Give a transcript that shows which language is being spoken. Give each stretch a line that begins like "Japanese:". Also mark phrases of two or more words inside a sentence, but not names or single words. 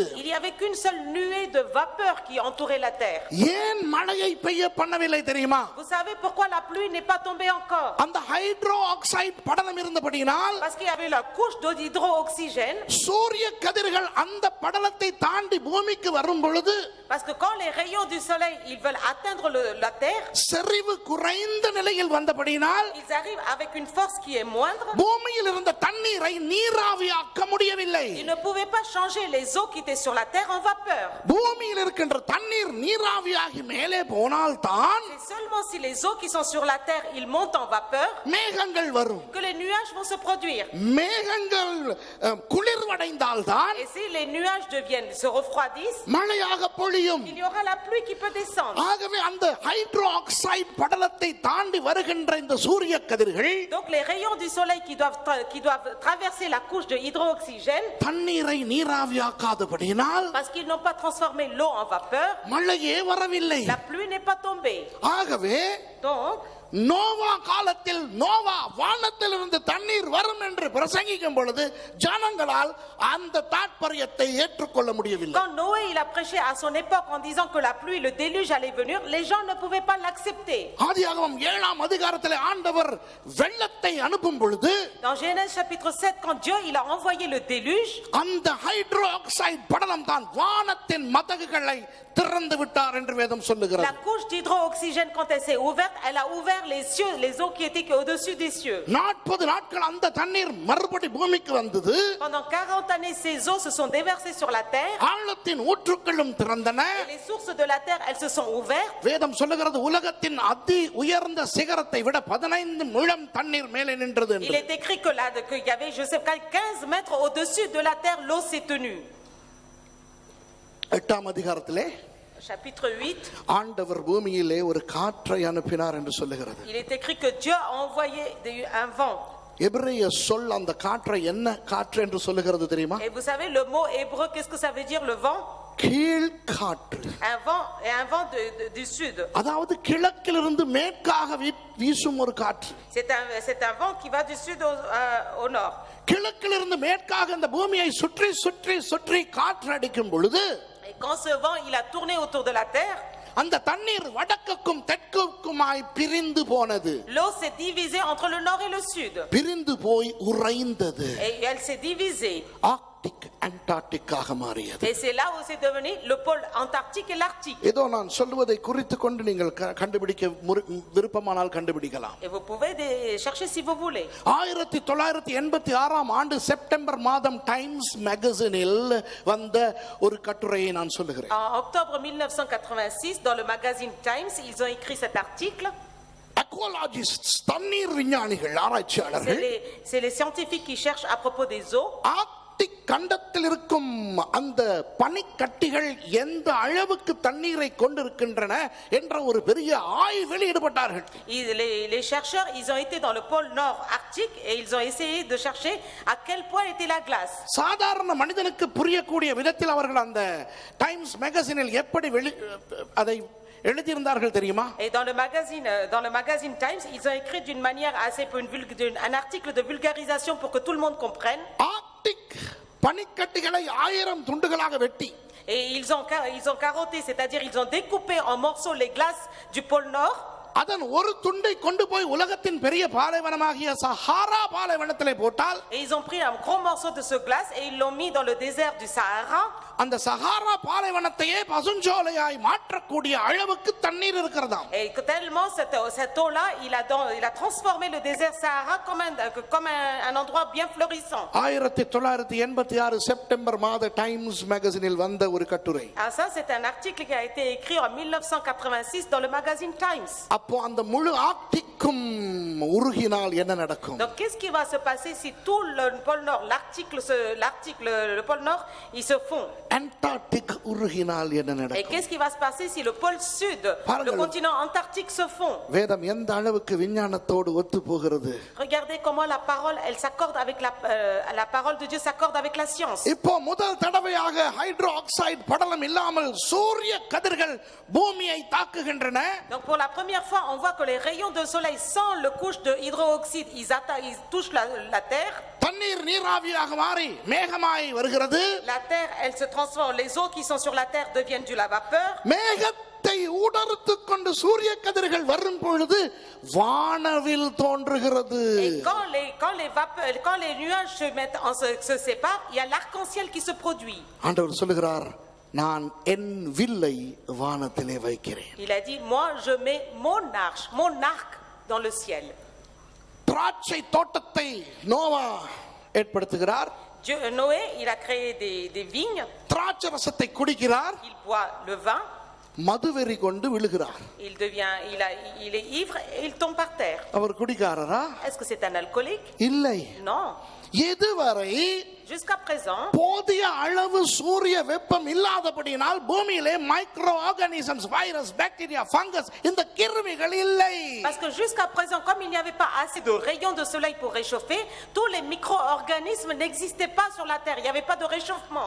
French: Il y avait qu'une seule nuée de vapeur qui entourait la terre.
Tamil: ஏன் மழையை பெய்ய பண்ணவில்லை தெரியுமா?
French: Vous savez pourquoi la pluie n'est pas tombée encore?
Tamil: அந்த
English: hydro oxide
Tamil: படலம் இருந்தபடியினால்,
French: Parce qu'il y avait la couche d'hydroxygène.
Tamil: சூரிய கதிர்கள் அந்த படலத்தை தாண்டி பூமிக்கு வரும் பொழுது,
French: Parce que quand les rayons du soleil, ils veulent atteindre la terre,
Tamil: செறிவு குறைந்த நிலையில் வந்தபடியினால்,
French: ils arrivent avec une force qui est moindre.
Tamil: பூமியில் இருந்த தண்ணீரை நீராவியாக்க முடியவில்லை.
French: Ils ne pouvaient pas changer les eaux qui étaient sur la terre en vapeur.
Tamil: பூமியில் இருக்கின்ற தண்ணீர் நீராவியாகி மேலே போனால் தான்
French: C'est seulement si les eaux qui sont sur la terre, ils montent en vapeur,
Tamil: மேகங்கள் வரும்.
French: que les nuages vont se produire.
Tamil: மேகங்கள் குளிர்வடைந்தால் தான்,
French: Et si les nuages se refroidissent,
Tamil: மழையாக பொழியும்.
French: il y aura la pluie qui peut descendre.
Tamil: ஆகவே அந்த
English: hydro oxide
Tamil: படலத்தை தாண்டி வருகின்ற இந்த சூரிய கதிர்கள்
French: Donc les rayons du soleil qui doivent traverser la couche de hydroxygène,
Tamil: தண்ணீரை நீராவியாக்காதபடியினால்
French: parce qu'ils n'ont pas transformé l'eau en vapeur,
Tamil: மழையே வரவில்லை.
French: la pluie n'est pas tombée.
Tamil: ஆகவே
French: Donc,
Tamil: நோவா காலத்தில் நோவா வானத்திலிருந்து தண்ணீர் வரும் என்று பிரசங்கிக்கும் பொழுது ஜனங்களால் அந்த தாற்பயத்தை ஏற்றுக்கொள்ள முடியவில்லை.
French: quand Noé il a prêché à son époque en disant que la pluie, le déluge allait venir, les gens ne pouvaient pas l'accepter.
Tamil: ஆதியாகமம் 7ஆம் அதிகாரத்தில் ஆண்டவர் வெள்ளத்தை அனுப்பும் பொழுது,
French: Dans Genèse chapitre 7, quand Dieu il a envoyé le déluge,
Tamil: அந்த
English: hydro oxide
Tamil: படலம் தான் வானத்தின் மதகுகளை திறந்து விட்டார் என்று வேதம் சொல்லுகிறது.
French: la couche d'hydroxygène, quand elle s'est ouverte, elle a ouvert les cieux, les eaux qui étaient au-dessus des cieux.
Tamil: 40 நாட்கள் அந்த தண்ணீர் மறுபடி பூமிக்கு வந்தது.
French: Pendant 40 années, ces eaux se sont déversées sur la terre.
Tamil: ஆழத்தின் ஊற்றுக்களும் திறந்தன.
French: Et les sources de la terre, elles se sont ouvertes.
Tamil: வேதம் சொல்லுகிறது உலகத்தின் அதி உயர்ந்த சிகரத்தை விட 15 முழம் தண்ணீர் மேலே நின்றது என்று.
French: Il est écrit qu'il y avait, je sais pas, 15 mètres au-dessus de la terre, l'eau s'est tenue.
Tamil: 8ஆம் அதிகாரத்திலே
French: Chapitre 8.
Tamil: ஆண்டவர் பூமியிலே ஒரு காற்றை அனுப்பினார் என்று சொல்லுகிறது.
French: Il est écrit que Dieu a envoyé un vent.
Tamil: எபிரேய சொல் அந்த காற்றை என்ன காற்று என்று சொல்லுகிறது தெரியுமா?
French: Et vous savez le mot hébreu, qu'est-ce que ça veut dire, le vent?
Tamil: கீழ் காற்று.
French: Un vent du sud.
Tamil: அதாவது கிழக்கிலிருந்து மேற்காக வீசும் ஒரு காற்று.
French: C'est un vent qui va du sud au nord.
Tamil: கிழக்கிலிருந்து மேற்காக இந்த பூமியை சுற்றி சுற்றி சுற்றி காற்று அடிக்கும் பொழுது,
French: et quand ce vent il a tourné autour de la terre,
Tamil: அந்த தண்ணீர் வடக்குக்கும் தெற்குக்குமாய் பிரிந்து போனது.
French: l'eau s'est divisée entre le nord et le sud.
Tamil: பிரிந்து போய் உறைந்தது.
French: Et elle s'est divisée.
Tamil: ஆர்டிக் அண்டார்டிக்காக மாறியது.
French: Et c'est là où c'est devenu le pôle antarctique et l'arctique.
Tamil: ஏதோ நான் சொல்லுவதை குறித்து கொண்டு நீங்கள் கண்டுபிடிக்க விருப்பமானால் கண்டுபிடிக்கலாம்.
French: Et vous pouvez chercher si vous voulez.
Tamil: 1986 ஆண்டு செப்டம்பர் மாதம் டைம்ஸ் மேகசினில் வந்த ஒரு கட்டுரையை நான் சொல்லுகிறேன்.
French: En octobre 1986 dans le magazine Times, ils ont écrit cet article.
Tamil: அக்வாலஜிஸ்ட்ஸ் தண்ணீர் விஞ்ஞானிகள் ஆராய்ச்சியாளர்கள்
French: c'est les scientifiques qui cherchent à propos des eaux.
Tamil: ஆர்க்டிக் கண்டத்தில் இருக்கும் அந்த பனிக்கட்டிகள் எந்த அளவுக்கு தண்ணீரை கொண்டிருக்கின்றன என்ற ஒரு பெரிய ஆய்வில் ஈடுபட்டார்கள்.
French: Les chercheurs, ils ont été dans le pôle nord arctique et ils ont essayé de chercher à quel point était la glace.
Tamil: சாதாரண மனிதனுக்கு புரியக்கூடிய விதத்தில் அவர்கள் அந்த டைம்ஸ் மேகசினில் எப்படி அதை எழுதியிருந்தார்கள் தெரியுமா?
French: Et dans le magazine Times, ils ont écrit d'une manière assez un article de vulgarisation pour que tout le monde comprenne.
Tamil: ஆர்க்டிக் பனிக்கட்டிகளை 1000 துண்டுகளாக வெட்டி
French: et ils ont carotté, c'est-à-dire ils ont découpé en morceaux les glaces du pôle nord.
Tamil: அதன் ஒரு துண்டை கொண்டு போய் உலகத்தின் பெரிய பாலைவனமாகிய சஹாரா பாலைவனத்திலே போட்டால்
French: et ils ont pris un gros morceau de ce glace et ils l'ont mis dans le désert du Sahara.
Tamil: அந்த சஹாரா பாலைவனத்தையே பசுஞ்சோலையாய் மாற்றக்கூடிய அளவுக்கு தண்ணீர் இருக்கிறதாம்.
French: Et tellement cette eau là, il a transformé le désert Sahara comme un endroit bien florissant.
Tamil: 1986 செப்டம்பர் மாத டைம்ஸ் மேகசினில் வந்த ஒரு கட்டுரை.
French: Ah ça c'est un article qui a été écrit en 1986 dans le magazine Times.
Tamil: அப்போ அந்த முழு ஆர்க்டிக்கும் உருகினால் என்ன நடக்கும்?
French: Donc qu'est-ce qui va se passer si tout le pôle nord, le pôle nord, il se fond?
Tamil: அண்டார்டிக் உருகினால் என்ன
French: Et
Tamil: நடக்கும்?
French: qu'est-ce qui va se passer si le pôle sud, le continent antarctique se fond?
Tamil: வேதம் எந்த அளவுக்கு விஞ்ஞானத்தோடு ஒத்து போகிறது?
French: Regardez comment la parole, elle s'accorde avec la parole de Dieu s'accorde avec la science.
Tamil: இப்போ முதல் தடவையாக
English: hydro oxide
Tamil: படலம் இல்லாமல் சூரிய கதிர்கள் பூமியை தாக்குகின்றன.
French: Donc pour la première fois, on voit que les rayons de soleil sans le couche de hydroxyde, ils touchent la terre.
Tamil: தண்ணீர் நீராவியாக மாறி மேகமாய் வருகிறது.
French: La terre, elle se transforme, les eaux qui sont sur la terre deviennent de la vapeur.
Tamil: மேகத்தை ஊடறுத்துக் கொண்டு சூரிய கதிர்கள் வரும் பொழுது வானவில் தோன்றுகிறது.
French: Et quand les nuages se séparent, il y a l'arc-en-ciel qui se produit.
Tamil: ஆண்டவர் சொல்லுகிறார், நான் என் வில்லை வானத்திலே வைக்கிறேன்.
French: Il a dit, moi je mets mon arc dans le ciel.
Tamil: திராட்சை தோட்டத்தை நோவா ஏற்படுத்துகிறார்.
French: Noé, il a créé des vignes.
Tamil: திராட்சை ரசத்தை குடிக்கிறார்.
French: Il boit le vin.
Tamil: மதுவெறி கொண்டு விழுகிறார்.
French: Il est ivre et il tombe par terre.
Tamil: அவர் குடிக்காரரா?
French: Est-ce que c'est un alcoolique?
Tamil: இல்லை.
French: Non.
Tamil: இதுவரை
French: jusqu'à présent
Tamil: போதிய அளவு சூரிய வெப்பம் இல்லாதபடியால் பூமியிலே
English: micro organisms, virus, bacteria, fungus
Tamil: இந்த கிருமிகள் இல்லை.
French: Parce que jusqu'à présent, comme il n'y avait pas assez de rayons de soleil pour réchauffer, tous les micro-organismes n'existaient pas sur la terre, il n'y avait pas de réchauffement.